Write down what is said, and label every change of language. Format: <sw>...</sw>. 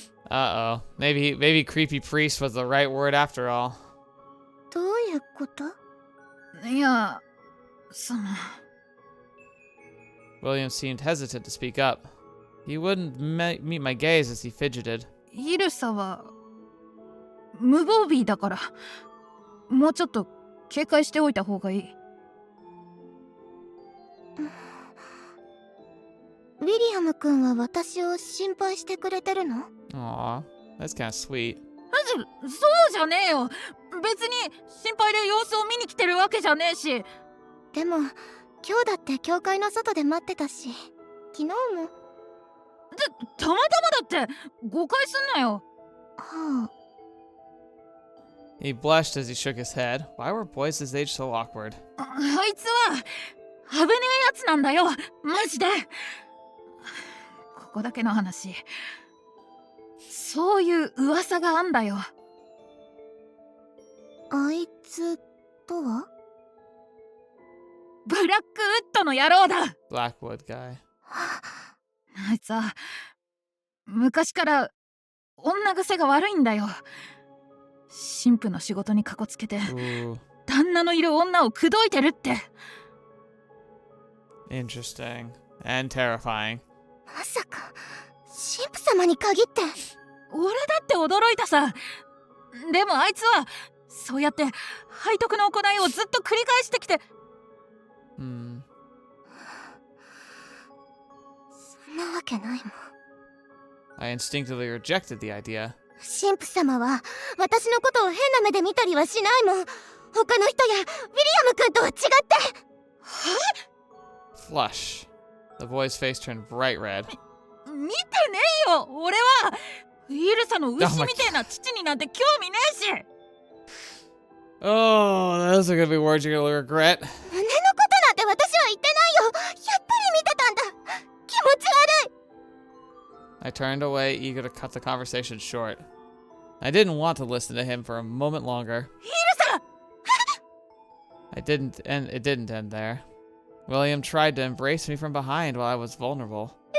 <en>Uh-oh. Maybe creepy priest was the right word after all.</en> <ja>どういうこと？いや、その。</ja> <en>William seemed hesitant to speak up. He wouldn't meet my gaze as he fidgeted.</en> <ja>イルサは無防備だから、もうちょっと警戒しておいた方がいい。ウィリアム君は私を心配してくれてるの？</ja> <en>Aw, that's kind of sweet.</en> <ja>そうじゃねえよ。別に心配で様子を見に来てるわけじゃねえし。でも今日だって教会の外で待ってたし、昨日も。たまたまだって誤解すんなよ。はあ。</ja> <en>He blushed as he shook his head. Why were boys his age so awkward?</en> <ja>あいつは危ねえやつなんだよ、マジで。ここだけの話、そういう噂があんだよ。あいつとは？ブラックウッドの野郎だ。</ja> <en>Blackwood guy.</en> <ja>あいつは昔から女癖が悪いんだよ。神父の仕事にかこつけて</ja> <en>Ooh,</en> <ja>旦那のいる女を口説いてるって。</ja> <en>interesting. And terrifying.</en> <ja>まさか神父様に限って？俺だって驚いたさ。でもあいつはそうやって背徳の行いをずっと繰り返してきて。</ja> <en>Hmm.</en> <ja>そんなわけないもん。</ja> <en>I instinctively rejected the idea.</en> <ja>神父様は私のことを変な目で見たりはしないもん。他の人やウィリアム君とは違って。</ja> <en>Flush. The boy's face turned bright red.</en> <ja>見てねえよ。俺はイルサの牛みてえな父になんて興味ねえし。</ja> <en>Oh, those are gonna be words you're gonna regret.</en> <ja>胸のことなんて私は言ってないよ。やっぱり見てたんだ。気持ち悪い。</ja> <en>I turned away, eager to cut the conversation short. I didn't want to listen to him for a moment longer.</en> <ja>イルサ</ja> <en>It didn't end there. William tried to embrace me from behind while I was vulnerable.</en>